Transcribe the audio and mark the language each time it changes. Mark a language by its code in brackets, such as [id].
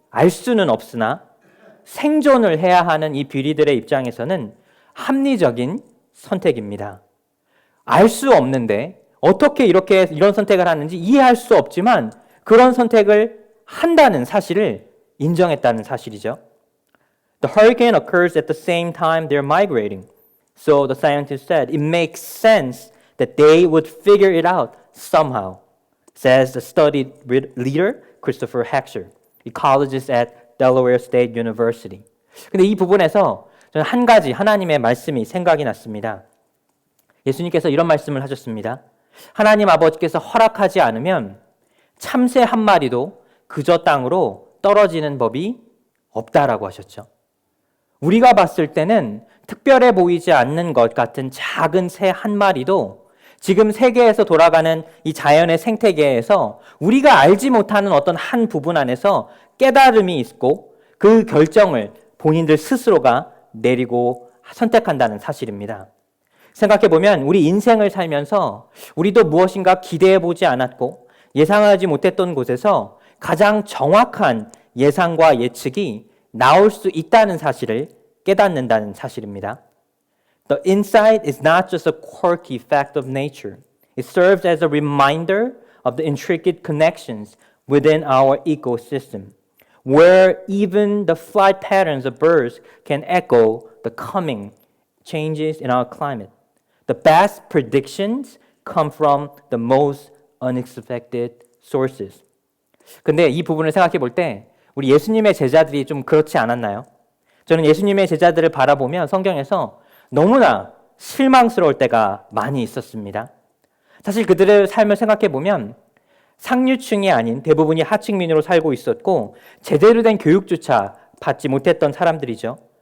[ko] 알 수는 없으나 생존을 해야 하는 이 귀리들의 입장에서는 합리적인 선택입니다. 알 수 없는데 어떻게 이런 선택을 하는지 이해할 수 없지만 그런 선택을 한다는 사실을 인정했다는 사실이죠. [en] The hurricane occurs at the same time they're migrating. So the scientist said, it makes sense that they would figure it out somehow, says the study leader Christopher Heckscher, ecologist at Delaware State University. [ko] 근데 이 부분에서 저는 한 가지 하나님의 말씀이 생각이 났습니다. 예수님께서 이런 말씀을 하셨습니다. 하나님 아버지께서 허락하지 않으면 참새 한 마리도 그저 땅으로 떨어지는 법이 없다라고 하셨죠. 우리가 봤을 때는 특별해 보이지 않는 것 같은 작은 새 한 마리도 지금 세계에서 돌아가는 이 자연의 생태계에서 우리가 알지 못하는 어떤 한 부분 안에서 깨달음이 있고 그 결정을 본인들 스스로가 내리고 선택한다는 사실입니다. 생각해보면 우리 인생을 살면서 우리도 무엇인가 기대해보지 않았고 예상하지 못했던 곳에서 가장 정확한 예상과 예측이 나올 수 있다는 사실을 깨닫는다는 사실입니다. [en] The insight is not just a quirky fact of nature. It serves as a reminder of the intricate connections within our ecosystem, where even the flight patterns of birds can echo the coming changes in our climate. The best predictions come from the most unexpected sources. [ko] 근데 이 부분을 생각해 볼 때 우리 예수님의 제자들이 좀 그렇지 않았나요? 저는 예수님의 제자들을 바라보면 성경에서 너무나 실망스러울 때가 많이 있었습니다. 사실 그들의 삶을 생각해 보면 상류층이 아닌 대부분이 하층민으로 살고 있었고 제대로 된 교육조차 받지 못했던 사람들이죠.